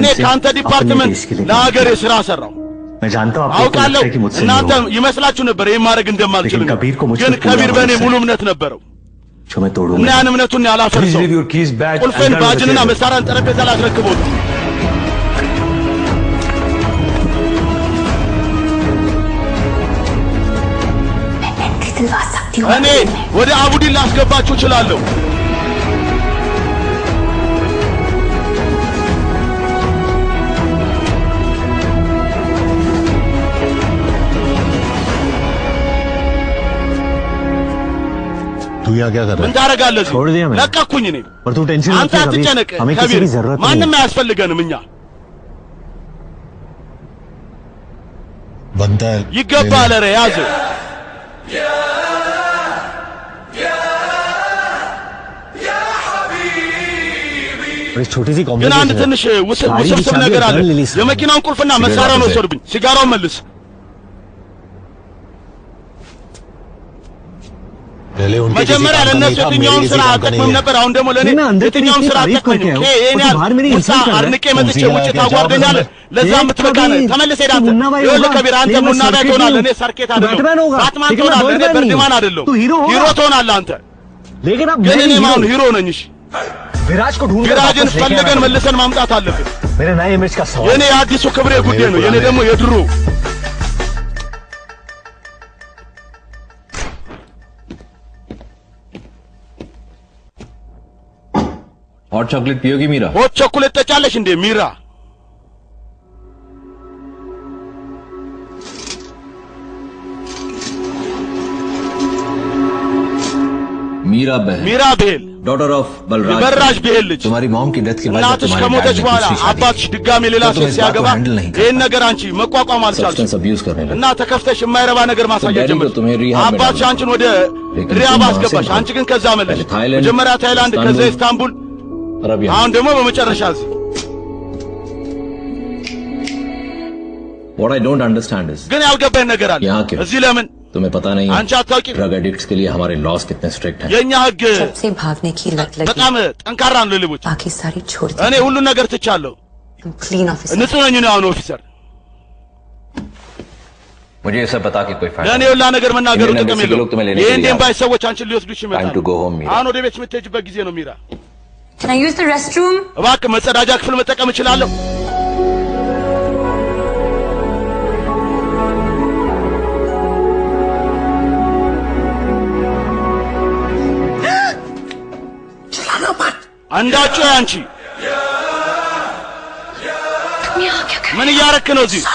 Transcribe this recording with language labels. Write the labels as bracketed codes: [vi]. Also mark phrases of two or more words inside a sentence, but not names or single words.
[am] ከአንተ ዲፓርትመንት ለሀገሬ ስራ ሰራው። አውቃለሁ እናንተ ይመስላችሁ ነበር ይሄን ማድረግ እንደማልችል፣ ግን ከቢር በእኔ ሙሉ እምነት ነበረው እና ያን እምነቱን ያላፈርሰው። ቁልፌን ባጅንና መሳሪያን ጠረጴዛ ላይ አስረክቦ እኔ ወደ አቡዲን ላስገባችሁ እችላለሁ። [hi] तू यहाँ क्या कर रहा है? [am] ምን ታረጋለህ? [hi] छोड़ दिया मैंने। [am] ለቀኩኝ እኔ። [hi] और तू टेंशन [am] አንተ አትጨነቅ። [hi] हमें किसी की जरूरत नहीं [am] ማንም አያስፈልገንም እኛ። [hi] बनता है [am] ይገባል። ኧረ ያዘው። [hi] छोटी सी [am] ግን አንድ ትንሽ ውስብስብ ነገር አለ። የመኪናውን ቁልፍና መሳሪያውን ወሰዱብኝ። ሲጋራውን መልስ። መጀመሪያ ለእነሱ የትኛውን ስራ አጠቅምም ነበር። አሁን ደግሞ ለእኔ የትኛውን ስራ አጠቅመኝም። ይሄን ያህል አድንቄ መጥቼ ውጭ ታጓርደኛለህ። ለዛ የምትበቃ ነህ። ተመልሰህ ሄድ አንተ። ይኸውልህ ከቢራ አንተ ቡና ቤት ትሆናለህ፣ እኔ ሰርኬት አይደለሁም። ባትማን ትሆናለህ፣ እኔ በርድማን አይደለሁም። ሂሮ ትሆናለህ አንተ። ግን እኔ ማን ሂሮ ነኝ? እሺ ቪራጅን ፈልገን መልሰን ማምጣት አለብን። የእኔ የአዲሱ ክብሬ ጉዳይ ነው፣ የእኔ ደግሞ የድሮ [en] hot chocolate [hi] पियोगी मीरा? [en] hot chocolate [am] ጠጫለሽ እንዴ ሚራ? [hi] मीरा बहन, [am] ሚራ ቤል [en] daughter of Balraj [am] የበራሽ ቤል ልጅ። [hi] तुम्हारी मॉम की डेथ के बाद [am] እናትሽ ከሞተች በኋላ አባትሽ ድጋሜ ሌላ ሴት ሲያገባ ይህን ነገር አንቺ መቋቋም አልቻልሽም እና ተከፍተሽ የማይረባ ነገር ማሳየት ጀመርሽ። አባትሽ አንቺን ወደ ሪያብ አስገባሽ፣ አንቺ ግን ከዛ መለሽ። መጀመሪያ ታይላንድ፣ ከዛ ኢስታንቡል፣ አሁን ደግሞ በመጨረሻ እዚህ። [en] What I don't understand is [am] ግን ያልገባኝ ነገር አለ እዚህ። ለምን [hi] तुम्हें पता नहीं [am] አንቺ አታውቂም? [en] drug addicts [hi] के लिए हमारे लॉस कितने स्ट्रिक्ट हैं। [am] የኛ ህግ [hi] सबसे भागने की लत लगी, [am] በጣም ጠንካራ ነው ለሌቦች። [hi] बाकी सारी छोड़ दी। [am] እኔ ሁሉን ነገር ትቻለሁ። [en] clean officer [am] ንጹህ ነኝ ነው አሁን ኦፊሰር። [hi] मुझे ये सब बता के कोई फायदा [am] ለእኔ ሁላ ነገር መናገሩ ጥቅም የለውም። ይህን ደንባይ ሰዎች አንቺን ሊወስዱሽ [en] Time [am] ይመጣሉ። [en] to go home, मीरा। [am] አሁን ወደ ቤት የምትሄጂበት ጊዜ ነው ሚራ። [en] Can I use the restroom? [am] እባክህ መጸዳጃ ክፍል መጠቀም እችላለሁ? አንዳችሁ አንቺ ምን እያረክ ነው እዚህ?